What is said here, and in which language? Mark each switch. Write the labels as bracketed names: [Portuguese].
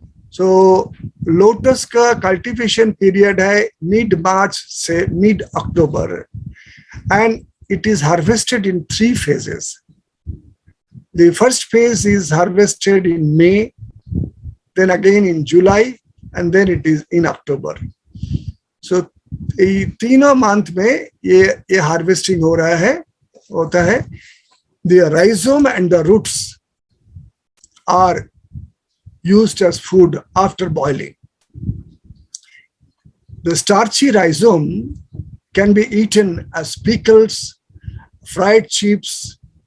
[English] So, lotus का cultivation period है mid-March से mid-October, and it is harvested in 3 phases. The first phase is harvested in May, then again in July, and then it is in October. [Hindi] So, ये तीनों month में ये harvesting हो रहा है, होता है. [English] The rhizome and the roots are used as food after boiling. The starchy rhizome can be eaten as pickles, fried chips.